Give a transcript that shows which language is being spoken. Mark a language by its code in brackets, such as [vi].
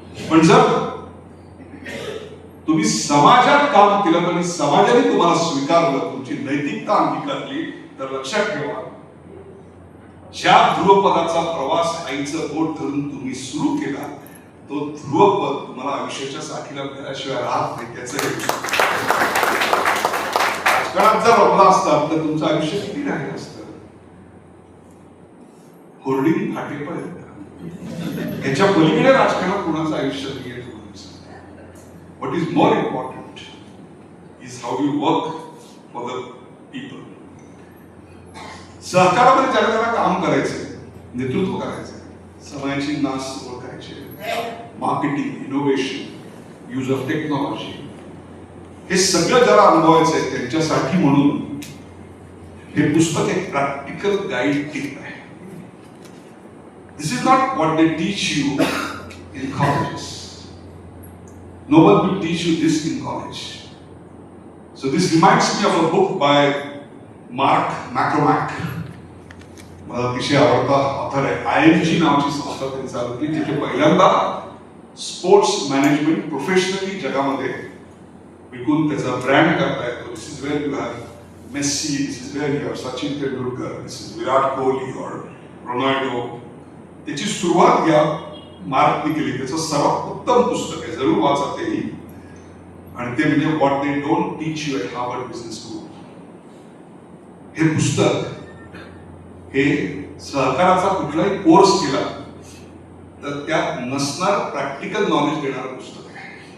[mr] पण जर तुम्ही समाजात काम केलं आणि समाजाने तुम्हाला स्वीकारलं, तुमची नैतिकता अंगीकारली, तर लक्षात ठेवा ज्या ध्रुवपदाचा प्रवास आईचं बोट धरून तुम्ही सुरू केला तो ध्रुवपद तुम्हाला आयुष्याच्या साथीला मिळाल्याशिवाय राहत नाही. त्याचं राजकारणात जर रमला असता तर तुमचं आयुष्य किती राहिलं असतं. होर्डिंग फाटेपर्यंत याच्या पलीकडे राजकारणात कुणाचं आयुष्य नाही. [en] What is more important is how you work for the people. [mr] सहकारामध्ये ज्याला त्याला काम करायचंय, नेतृत्व करायचंय, समाजाची नास ओळखायची, marketing, innovation, use of technology, हे सगळं ज्याला अनुभवायचं आहे त्यांच्यासाठी म्हणून हे पुस्तक एक प्रॅक्टिकल गाईड टिप आहे. [en] This is not what they teach you in colleges. No one will teach you this in college. So this reminds me of a book by Mark McCormack. [mr] मला अतिशय आवडता ऑथर आहे. IMG नावाची संस्था त्यांनी चालू केली, जिथे पहिल्यांदा स्पोर्ट्स मॅनेजमेंट प्रोफेशनली जगामध्ये विकून त्याचा ब्रँड करता येतो. [en] this is where you have Messi, this is where you have Sachin Tendulkar, this is Virat Kohli [hi] और [en] Ronaldo. [mr] त्याची सुरुवात घ्या मार्कने केली. त्याचं सर्वात उत्तम पुस्तक आहे, जरूर वाचा तेही. आणि ते म्हणजे [en] What they don't teach you at Harvard business school. [mr] हे पुस्तक हे सहकाराचा कुठलाही कोर्स केला तर त्यात नसणार प्रॅक्टिकल नॉलेज देणारं पुस्तक आहे.